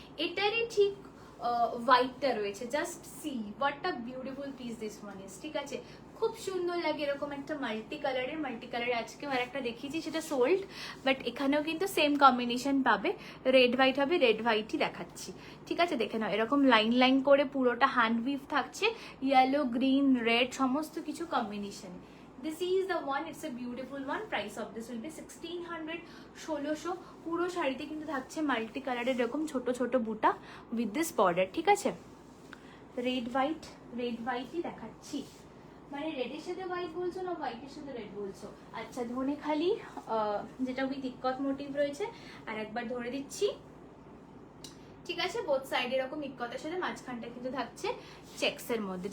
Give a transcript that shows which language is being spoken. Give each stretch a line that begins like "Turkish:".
Bangla: এটারই ঠিক হোয়াইটটা রয়েছে, just
English: see what a beautiful piece this one is,
Bangla: ঠিক আছে খুব সুন্দর লাগে এরকম একটা মাল্টি কালারে। আজকেও আর একটা দেখিয়েছি সেটা সোল্ড, বাট এখানেও কিন্তু সেম কম্বিনেশন পাবে, রেড হোয়াইট হবে, রেড হোয়াইটই দেখাচ্ছি, ঠিক আছে দেখে নাও এরকম লাইন লাইন করে পুরোটা হ্যান্ড উইভ থাকছে, ইয়েলো গ্রিন রেড সমস্ত কিছু combination.
English: This is the one, it's a beautiful one. Price of this will be 1600, 1600।
Bangla: পুরো শাড়িতে কিন্তু থাকছে মাল্টি কালারের এরকম ছোট ছোট বুটা উইথ দিস বর্ডার, ঠিক আছে রেড হোয়াইটই দেখাচ্ছি। মানে রেডের সাথে হোয়াইট বলছো না হোয়াইটের সাথে রেড বলছো? আচ্ছা ধনেখালি যেটা উইথ ইক্কত মোটিভ রয়েছে, আর একবার ধরে দিচ্ছি, ঠিক আছে বোথ সাইড এরকম ইক্কতের সাথে, মাঝখানটা কিন্তু থাকছে চেকসের মধ্যে।